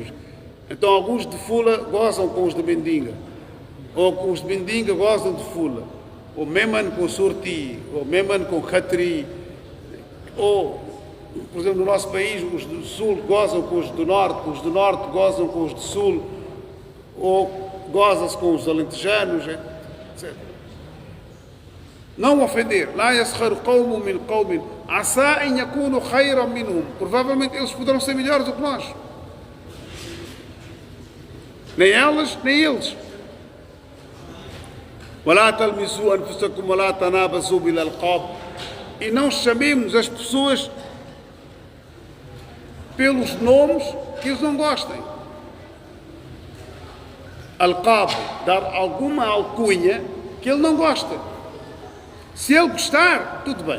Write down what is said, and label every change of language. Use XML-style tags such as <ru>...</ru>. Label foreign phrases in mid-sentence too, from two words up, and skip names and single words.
<pt>Então alguns de Fula gozam com os de Mendinga, ou os de Mendinga gozam de Fula, ou Meman com Surti, ou Meman com Khatri, ou, por exemplo, no nosso país, os do Sul gozam com os do Norte gozam com os do Sul, ou goza-se com os alentejanos, etc. Não ofender.</pt> <ar>لا يسخر قوم من قوم عسى أن يكونوا خيرا منهم.</ar> <pt>Provavelmente eles poderão ser melhores do que nós. Nem elas, nem eles.</pt> <ar>ولا تلمسوا أنفسكم ولا تنابزوا بالألقاب.</ar> <pt>E não chamemos as pessoas pelos nomes que eles não gostem. Alqab, dar alguma alcunha que ele não gosta. Se ele gostar, tudo bem.</pt>